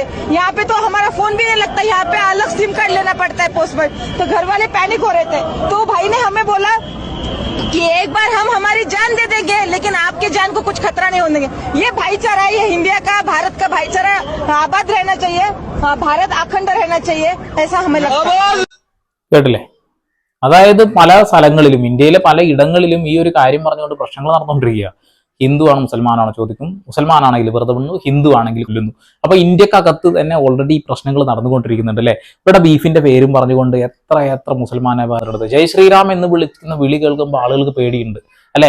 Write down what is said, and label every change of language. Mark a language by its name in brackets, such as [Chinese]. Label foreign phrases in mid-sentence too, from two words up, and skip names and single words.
[Hindi] यहाँ पे तो हमारा फोन भी नहीं लगता, यहाँ पे अलग सिम कार्ड लेना पड़ता है पोस्ट पर। तो घर वाले पैनिक हो रहे थे, तो भाई ने हमें बोला कि एक बार हम हमारी जान दे देंगे लेकिन आपके जान को कुछ खतरा नहीं होने देंगे। ये भाईचारा है, ये इंडिया का भारत का भाईचारा आबाद रहना चाहिए, भारत अखंड रहना चाहिए, ऐसा हमें लगता है। [Malayalam] കേട്ടില്ലേ? അതായത് പല സ്ഥലങ്ങളിലും ഇന്ത്യയിലെ പല ഇടങ്ങളിലും ഈ ഒരു കാര്യം പറഞ്ഞുകൊണ്ട് പ്രശ്നങ്ങൾ നടന്നുകൊണ്ടിരിക്കുക. ഹിന്ദു ആണ് മുസൽമാനാണോ ചോദിക്കും, മുസൽമാനാണെങ്കിൽ വെറുതെ വിടുന്നു, ഹിന്ദു ആണെങ്കിൽ കൊല്ലുന്നു. അപ്പൊ ഇന്ത്യക്കകത്ത് തന്നെ ഓൾറെഡി പ്രശ്നങ്ങൾ നടന്നുകൊണ്ടിരിക്കുന്നുണ്ട് അല്ലെ. ഇവിടെ ബീഫിന്റെ പേരും പറഞ്ഞുകൊണ്ട് എത്ര മുസൽമാനമാരുടെ [Hindi] जय श्रीराम [Malayalam] എന്ന് വിളിക്കുന്ന വിളി കേൾക്കുമ്പോൾ ആളുകൾക്ക് പേടിയുണ്ട് അല്ലെ.